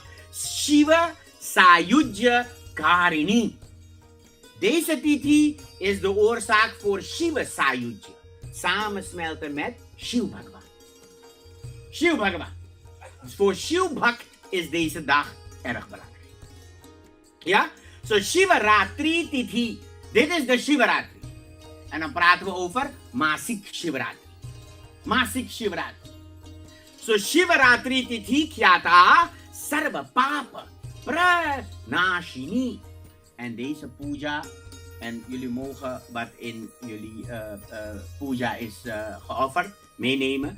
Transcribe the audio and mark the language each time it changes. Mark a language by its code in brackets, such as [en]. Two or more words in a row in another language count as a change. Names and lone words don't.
[sa] Shiva Sayujya Karini. [nl] Deze tithi is de oorzaak voor Shiva Sayujya. Samensmelten met Shiv Bhagavan. Shiv Bhagavan. Dus voor Shiv Bhakt is deze dag erg belangrijk. Ja? So Shivaratri tithi. Dit is de Shivaratri. En dan praten we over Masik Shivaratri. [sa] Masik Shivaratri. So Shivaratri tithi khyata sarva papa pranashini. [nl] En deze puja, en jullie mogen wat in jullie puja is geofferd meenemen.